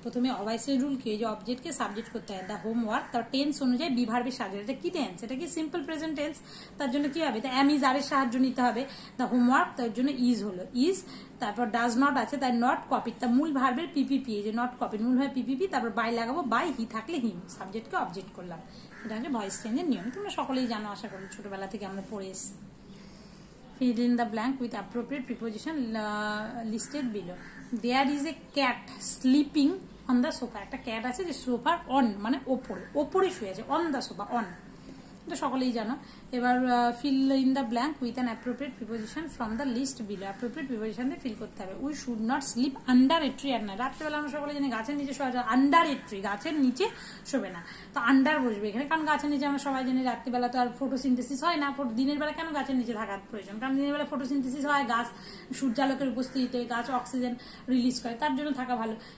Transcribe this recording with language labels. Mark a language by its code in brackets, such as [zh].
[bn] প্রথমে অভয়েসের রুল কি, যে অবজেক্টকে সাবজেক্ট করতে হয়। দ্য হোমওয়ার্ক, তার টেন্স অনুযায়ী বি ভার্বের সাহায্য, এটা কি টেন্স, এটা কি সিম্পল প্রেজেন্ট টেন্স, তার জন্য কি হবে, তা ইজ আর এর সাহায্য নিতে হবে। দ্য হোমওয়ার্ক, তার জন্য ইজ হলো ইজ, তারপর ডাজ নট আছে, তাই নট কপি, তা মূল ভার্বের পিপিপি, এই যে নট কপি মূল ভার্ব পিপিপি, তারপর বাই লাগাবো, বাই, হি থাকলে হিম, সাবজেক্টকে অবজেক্ট করলাম। এটা হচ্ছে ভয়েস চেঞ্জের নিয়ম, তোমরা সকলেই জানো, আশা করি ছোটবেলা থেকে আমরা পড়ে এসেছি। [en] Fill in the blank with appropriate preposition listed below. There is a cat sleeping on the sofa. [bn] একটা ক্যাট আছে যে সোফার অন মানে ওপরে শুয়ে আছে, অন দ্য সোফা, অন, এটা সকলেই জানো। [en] এবার fill in the blank with an appropriate preposition from the list below. appropriate preposition [bn] দিয়ে ফিল করতে হবে। [en] We should not sleep under a tree at night. [bn] রাত্রেবেলা আমরা সকলে জানি গাছের নিচে শোয়া যায়, আন্ডার এ ট্রি, গাছের নিচে শোবে না, তো আন্ডার বসবে এখানে, কারণ গাছের নিচে আমরা সবাই জানি রাত্রিবেলা তো আর ফটোসিনথেসিস হয় না। দিনের বেলা কেন গাছের নিচে থাকার প্রয়োজন, কারণ দিনের বেলা ফটোসিনথেসিস হয়, গাছ সূর্যালোকের উপস্থিতিতে গাছ অক্সিজেন রিলিজ করে, তার জন্য থাকা ভালো।